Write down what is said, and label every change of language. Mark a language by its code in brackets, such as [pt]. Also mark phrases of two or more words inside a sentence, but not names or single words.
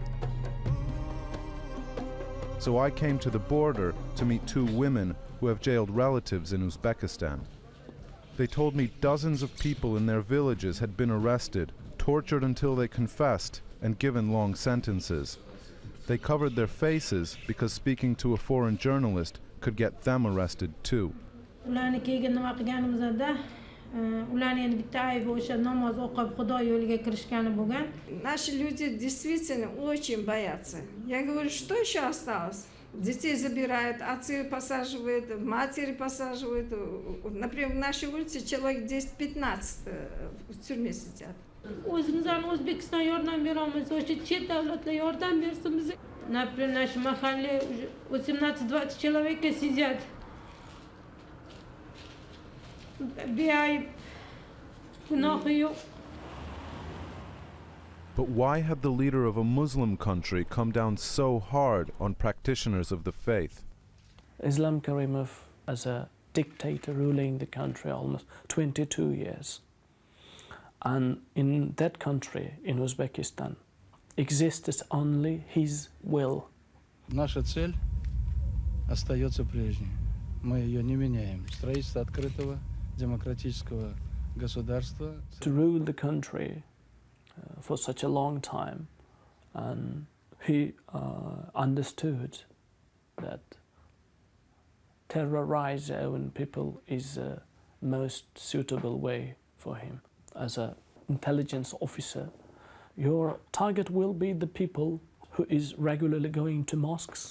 [en] So I came to the border to meet 2 women who have jailed relatives in Uzbekistan. They told me dozens of people in their villages had been arrested, tortured until they confessed, and given long sentences. They covered their faces because speaking to a foreign journalist could get them arrested too. [ru] Наши люди действительно очень боятся. Я говорю, что еще осталось? Детей забирают, отцы посаживают, матери посаживают. Например, в нашей улице человек 10-15 в тюрьме сидят. [uz] O'zimizdan O'zbekiston yordam beramiz, o'sha chet davlatlar yordam bersin bizga. [ru] Например, наш махалле 18-20 человек сидят. [uz] Beayb, gunohi yo'q. [en] But why had the leader of a Muslim country come down so hard on practitioners of the faith? Islam Karimov as a dictator ruling the country almost 22 years. And in that country, in Uzbekistan, exists only his will. [ru] Наша цель остается прежней. Мы ее не меняем. Строительство открытого демократического государства. [en] To rule the country for such a long time, and he understood that terrorize their own people is the most suitable way for him. As an intelligence officer, your target will be the people who is regularly going to mosques.